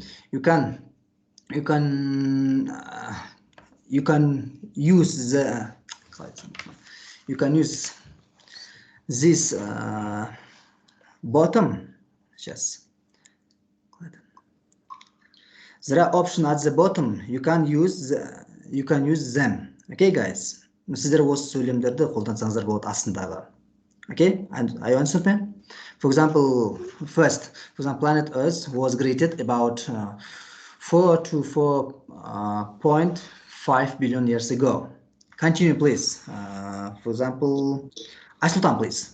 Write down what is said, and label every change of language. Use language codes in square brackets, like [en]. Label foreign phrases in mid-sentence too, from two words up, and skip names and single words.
[en] You can use this bottom. Just there are options at the bottom. You can use them. Okay, guys. [kk] Сіздер осы сөйлемдерді қолдансаңыздар болады астындағы. [en] Okay, and are you understand? For example, planet Earth was created about 4 to 4.5 billion years ago. Continue, please. For example, Asultan, please.